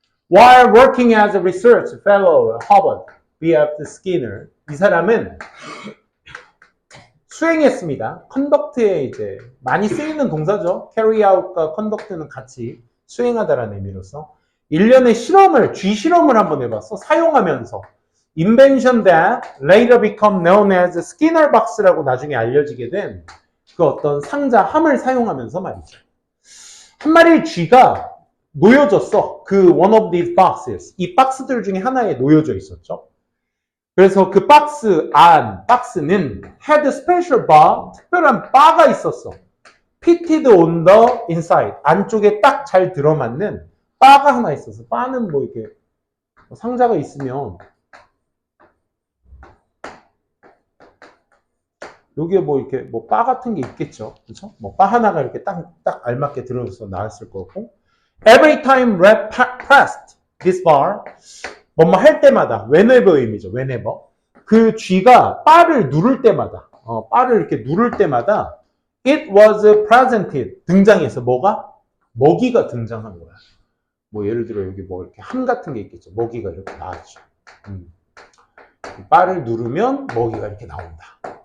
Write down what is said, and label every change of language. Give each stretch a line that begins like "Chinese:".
English: While working as a research fellow at Harvard, B.F.
Korean: Skinner, 이 사람은 수행했습니다. conduct에 이제 많이 쓰이는 동사죠.
English: carry out
Korean: 과 conduct는 같이 수행하다라는 의미로서 1년의 쥐 실험을 한번 해봤어. 사용하면서
English: invention that later become known as Skinner box
Korean: 라고 나중에 알려지게 된 그 어떤 상자 함을 사용하면서 말이죠. 한 마리의 쥐가 놓여졌어.
English: 그 one of these boxes.
Korean: 이 박스들 중에 하나에 놓여져 있었죠. 그래서 그 박스는
English: had a special bar,
Korean: 특별한 바가 있었어.
English: fitted on the inside.
Korean: 안쪽에 딱 잘 들어맞는 바가 하나 있었어. 바는 뭐 이렇게 상자가 있으면 여기에 뭐 이렇게 뭐 바 같은 게 있겠죠. 그렇죠? 뭐 바 하나가 이렇게 딱 알맞게 들어서 나왔을 거고.
English: Every time rat pressed this bar,
Korean: 뭐뭐 할 때마다
English: whenever
Korean: 의미죠.
English: whenever.
Korean: 그 쥐가 바를 누를 때마다 바를 이렇게 누를 때마다
English: it was presented.
Korean: 등장해서 뭐가? 먹이가 등장한 거야. 뭐 예를 들어 여기 뭐 이렇게 함 같은 게 있겠죠. 먹이가 이렇게 나왔죠. 바를 누르면 먹이가 이렇게 나온다.